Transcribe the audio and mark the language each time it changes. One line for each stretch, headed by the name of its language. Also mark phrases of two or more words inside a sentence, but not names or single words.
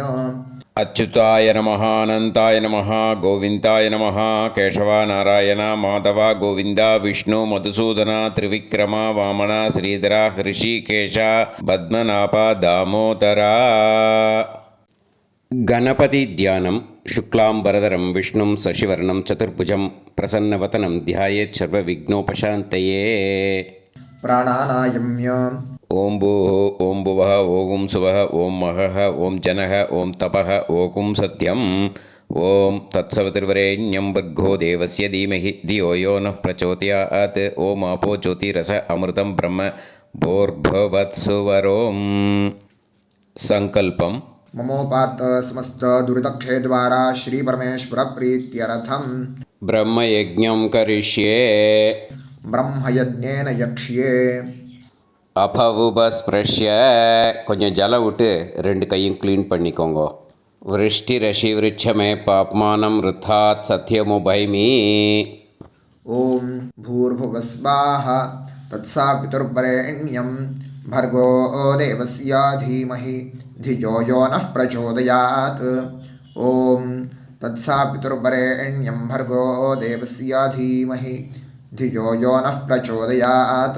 Sanskrit: अच्युताय नमः, अनन्ताय नमः, गोविन्दाय नमः, केशवा, नारायणा, माधवा, गोविन्दा, विष्णु, मधुसूदना, त्रिविक्रमा, वामना, श्रीधरा, हृषीकेशा, पद्मनाभा, दामोदरा.
Tamil: கணபதி தியானம்.
Sanskrit: शुक्लांबरधरं विष्णुं शशिवर्णं चतुर्भुजं प्रसन्नवदनं ध्यायेत् सर्वविघ्नोपशान्तये. प्राणानायम्य ओं भूः ओं भुवः ओं सुवः ओं महः ओं जनः ओं तपः ओं सत्यम्. ओं तत्सवितुर्वरेण्यं भर्गो देवस्य धीमहि धियो यो नः प्रचोदयात्. ओं आपो ज्योतिरस अमृतं ब्रह्म भूर्भुवत्सुवरों. संकल्पम. ममोपात समस्त दुरितक्षय द्वारा श्री परमेश्वर प्रीत्यर्थम ब्रह्मयज्ञं करिष्ये. ब्रह्मयज्ञेन यक्ष्ये. அபவுபஸ்பிரஷ்ய.
Tamil: கொஞ்சம் ஜலம் விட்டு ரெண்டு கையும் க்ளீன் பண்ணிக்கோங்க.
Sanskrit: वृष्टि रषि वृक्षमे पाप्मानं ऋतात् सत्यमुपैमि. ஓம் भूर्भुवस्वाहा तत्सावितुर्वरेण्यं भर्गो देवस्य धीमहि धियो यो नः प्रचोदयात्. ओम तत्सावितुर्वरेण्यं भर्गो देवस्य धीमहि धियो यो नः प्रचोदयात्.